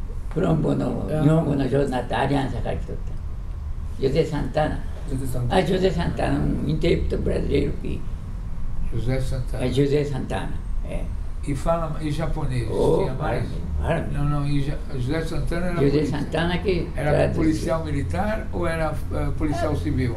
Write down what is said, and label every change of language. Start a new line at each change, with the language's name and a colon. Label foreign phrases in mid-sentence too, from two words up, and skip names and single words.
Japanese: Colombo の日本語の Jornada Aliança から来とった。José Santana.
Portuguese: José Santana, intérprete brasileiro que... José Santana. José Santana, é. E fala em japonês? Tinha mais? Não, José Santana era José Santana que era policial militar ou era policial civil?